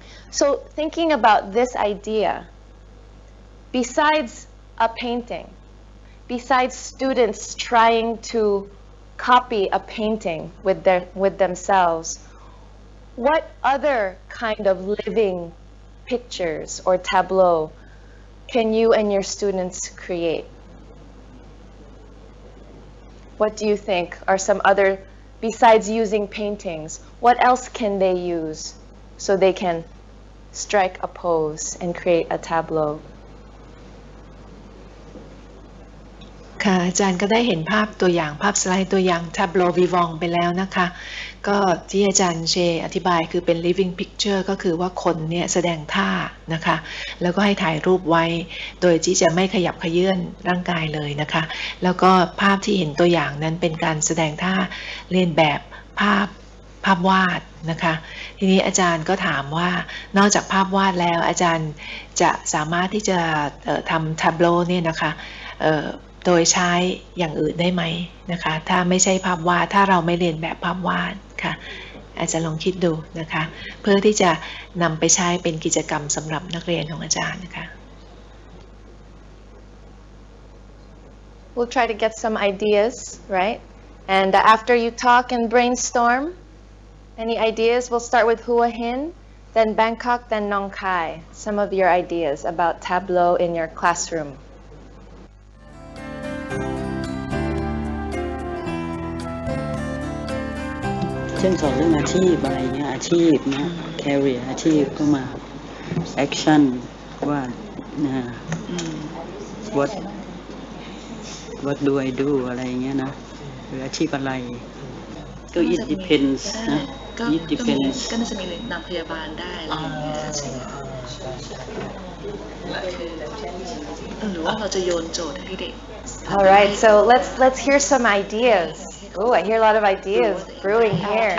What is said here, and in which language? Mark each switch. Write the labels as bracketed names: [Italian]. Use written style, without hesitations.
[English] So thinking about this idea, besides a painting, besides students trying to copy a painting with themselves, what other kind of living pictures or tableau can you and your students create? What do you think are some other, besides using paintings, what else can they use so they can strike a pose and create a tableau? [Thai] ค่ะอาจารย์ก็ได้เห็นภาพตัวอย่างภาพสไลด์ตัวอย่าง Tableau Vivant ไปแล้วนะคะก็ที่อาจารย์เชอธิบายคือเป็น [English] living picture [Thai] ก็คือว่าคนเนี่ยแสดงท่านะคะแล้วก็ให้ถ่ายรูปไว้โดยที่จะไม่ขยับเขยื้อนร่างกายเลยนะคะแล้วก็ภาพที่เห็นตัวอย่างนั้นเป็นการแสดงท่าเลียนแบบภาพวาดนะคะทีนี้อาจารย์ก็ถามว่านอกจากภาพวาดแล้วอาจารย์จะสามารถที่จะทำ Tableau เนี่ยนะคะ โดยใช้อย่างอื่นได้ไหมนะคะถ้าไม่ใช่ภาพวาดถ้าเราไม่เรียนแบบภาพวาดค่ะอาจจะลองคิดดูนะคะเพื่อที่จะนำไปใช้เป็นกิจกรรมสำหรับนักเรียนของอาจารย์นะคะ [English] We'll try to get some ideas, right? And after you talk and brainstorm, any ideas? We'll start with Hua Hin, then Bangkok, then Nong Khai. Some of your ideas about Tableau in your classroom. [Thai] เช่นสอนเรื่องอาชีพอะไรเงี้ยอาชีพนะ career อาชีพก็มา action ว่านะ [English] what do I do [Thai] อะไรเงี้ยนะหรืออาชีพอะไรก็ [English] it depends [Thai] นะ it depends ก็น่าจะมีนำพยาบาลได้อะไรอย่างเงี้ยหรือว่าเราจะโยนโจทย์ให้เด็ก [English] All right, so let's hear some ideas. Oh, I hear a lot of ideas brewing here.